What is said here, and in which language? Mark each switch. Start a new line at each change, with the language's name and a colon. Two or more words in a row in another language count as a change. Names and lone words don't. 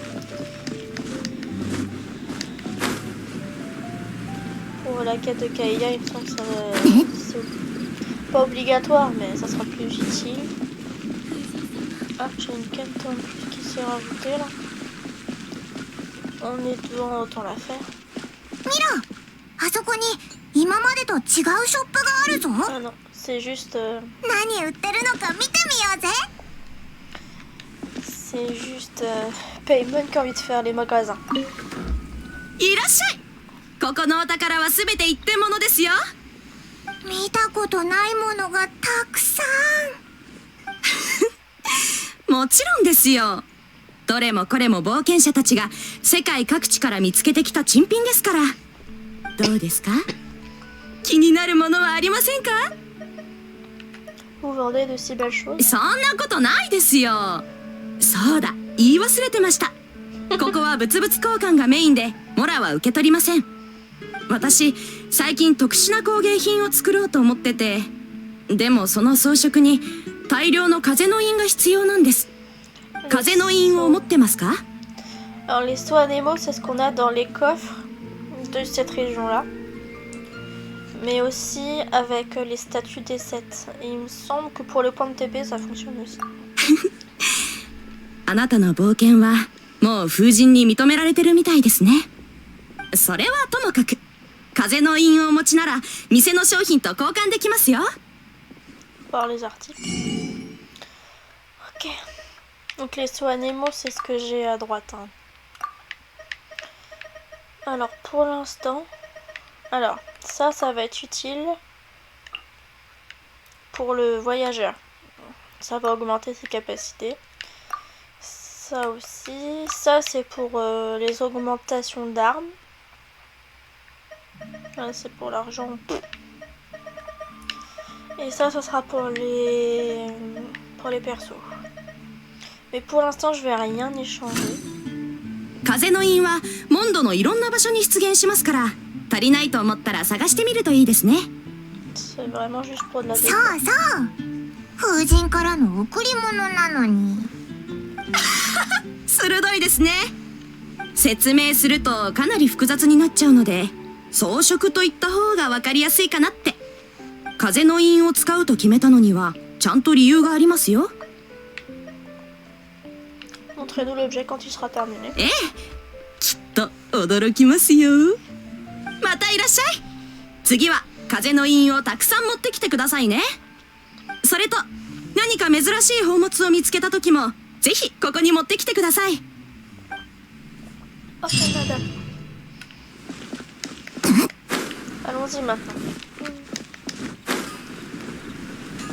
French: Pour la quête de Kaeya, il me semble que ça va... c'est pas obligatoire, mais ça sera plus utile. Ah, j'ai une quête en plus qui s'est rajoutée là. On est devant, autant la faire.
Japanese: 見ろ、あそこに今までと違うショップがあるぞ。
French: Ah non, c'est juste...
Japanese: 何売ってるのか見てみようぜ。
French: C'est juste... Paymon qui a envie de faire les magasins.
Japanese: いらっしゃい。ここのお宝は全て一点物ですよ。見たことないものがたくさん。もちろんですよ。どれもこれも冒険者たちが世界各地から見つけてきた珍品ですから。どうですか？気になるものはありませんか？
French: Vous vendez de si belles choses?
Japanese: そんなことないですよ。そうだ、言い忘れてました。ここは物々交換がメインで、モラは受け取りません。私、最近特殊な工芸品を作ろうと思ってて、でもその装飾に大量の風の印が必要なんです。風の印を持ってますか？
French: Alors les sauts anémaux, c'est ce qu'on a dans les coffres de cette région-là. Mais aussi avec les statues des 7. Et il me semble que pour le point de TP, ça fonctionne aussi.
Japanese: あなたの冒険はもう風神に認められてるみたいですね。それはともかく、風の印をお持ちなら店の商品と交換できますよ。
French: Voir les articles. Ok. Donc les sauts anémaux, c'est ce que j'ai à droite. Hein. Alors pour l'instant... Alors, ça va être utile pour le voyageur. Ça va augmenter ses capacités. Ça aussi. Ça, c'est pour les augmentations d'armes. Là, c'est pour l'argent. Et ça sera pour les persos. Mais pour l'instant, je vais rien échanger.
Japanese: 風の印はモンドのいろんな場所に出現しますから、足りないと思ったら探してみるといいですね。
French: C'est vraiment juste pour de la
Japanese: そ
French: déco.
Japanese: うそう。風神からの贈り物なのに。鋭いですね。説明するとかなり複雑になっちゃうので、装飾といった方が分かりやすいかなって。風の印を使うと決めたのにはちゃんと理由がありますよ。
French: Montrez-nous l'objet quand il sera terminé.
Japanese: ええ、きっと驚きますよ。またいらっしゃい。次は風の印をたくさん持ってきてくださいね。それと何か珍しい宝物を見つけた時もぜひここに持ってきてください。
French: Oh, madame. Allons-y maintenant.